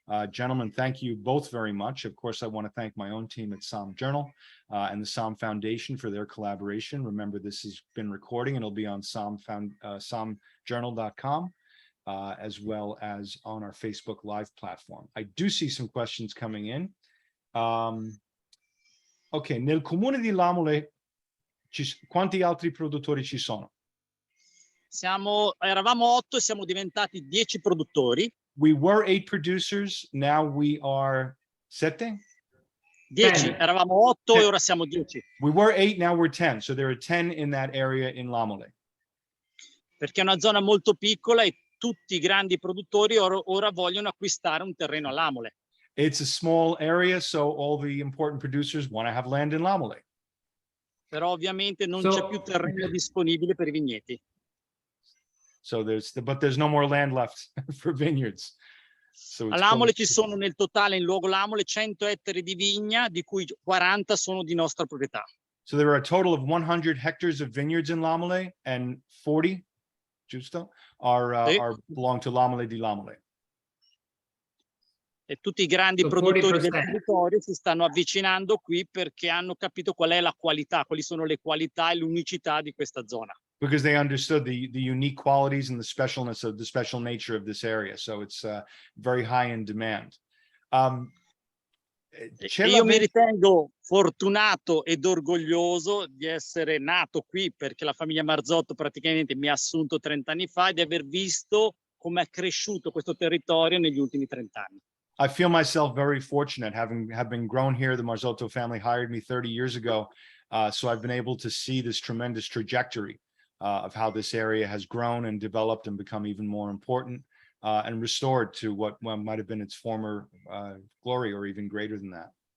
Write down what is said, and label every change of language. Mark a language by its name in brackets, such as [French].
[English] Gentlemen, thank you both very much. Of course, I want to thank my own team at SOMM Journal and the SOMM Foundation for their collaboration. Remember, this has been recording and it'll be on sommjournal.com, as well as on our Facebook Live platform. I do see some questions coming in. [Italian] Ok, nel comune di Lamole, quanti altri produttori ci sono? Eravamo 8 e siamo diventati 10 produttori. [English] We were 8 producers, now we are 7? [Italian] 10, eravamo 8 e ora siamo 10. [English] We were 8, now we're 10, so there are 10 in that area in Lamole. [Italian] Perché è una zona molto piccola e tutti i grandi produttori ora vogliono acquistare un terreno a Lamole. [English] It's a small area, so all the important producers want to have land in Lamole. [Italian] Però ovviamente non c'è più terreno disponibile per i vigneti. [English] So but there's no more land left for vineyards. So [Italian] a Lamole ci sono nel totale, in luogo Lamole, 100 ettari di vigna, di cui 40 sono di nostra proprietà. [English] So there are a total of 100 hectares of vineyards in Lamole, and 40, [Italian] giusto, [English] are belong to Lamole di Lamole. [Italian] E tutti i grandi [English] So [Italian] produttori del [English] 40%. [Italian] territorio si stanno avvicinando qui perché hanno capito qual è la qualità, quali sono le qualità e l'unicità di questa zona. [English] Because they understood the unique qualities and the specialness of the special nature of this area. So it's very high in demand. [Italian] E io mi ritengo fortunato ed orgoglioso di essere nato qui perché la famiglia Marzotto praticamente mi ha assunto 30 anni fa e di aver visto come è cresciuto questo territorio negli ultimi 30 anni. [English] I feel myself very fortunate having been grown here. The Marzotto family hired me 30 years ago. So I've been able to see this tremendous trajectory of how this area has grown and developed and become even more important and restored to what might have been its former glory or even greater than that.